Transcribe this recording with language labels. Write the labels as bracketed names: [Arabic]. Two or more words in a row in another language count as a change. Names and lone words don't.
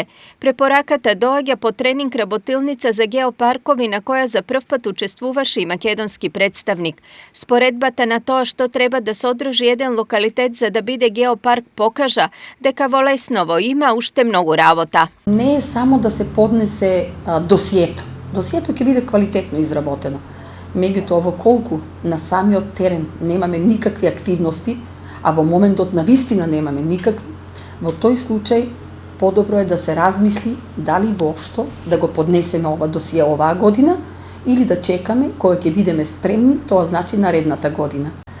[Macedonian] Препораката доаѓа по тренинг работилница за геопаркови на која за првпат учествуваше македонски претставник. Споредбата на то што треба да се одржи еден локалитет за да биде геопарк покажа дека во Лесново има уште многу работа. Не е само да се поднесе досието. Досието ќе биде квалитетно изработено. Меѓутоа, во колку на самиот терен немаме никакви активности, а во моментот на вистина немаме никакви, во тој случај подобро е да се размисли дали воопшто да го поднесеме ова досие оваа година или да чекаме кога ќе бидеме спремни, тоа значи наредната година.